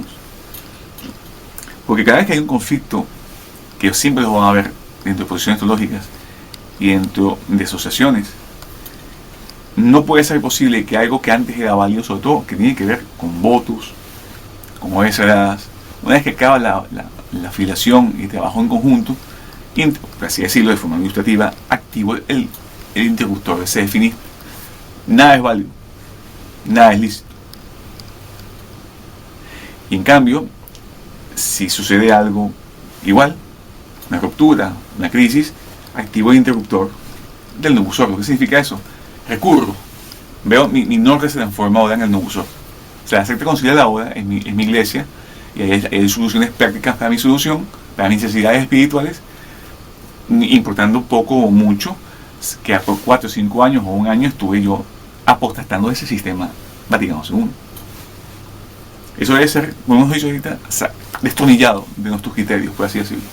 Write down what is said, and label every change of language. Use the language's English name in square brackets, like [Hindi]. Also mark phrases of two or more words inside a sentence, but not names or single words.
[Spanish] Porque cada vez que hay un conflicto, que siempre lo van a ver dentro de posiciones teológicas y dentro de asociaciones, no puede ser posible que algo que antes era válido, sobre todo que tiene que ver con votos, con obras sagradas, una vez que acaba la afiliación y trabajo en conjunto, por así decirlo de forma administrativa, activo el interruptor se define. Nada es válido, nada es lícito. Y en cambio, si sucede algo igual, una ruptura, una crisis, activo el interruptor del [Latin] novus ordo. [Spanish] ¿Qué significa eso? Recurro, veo mi norte se transforma ahora en el [Latin] novus ordo. [Spanish] O sea, hacer conciliar la boda en mi iglesia, y hay soluciones prácticas para mi solución, para mis necesidades espirituales, importando poco o mucho que por 4 o 5 años o un año estuve yo apostatando de ese sistema Vaticano II. Eso debe ser, como hemos dicho ahorita, destornillado de nuestros criterios, por así decirlo.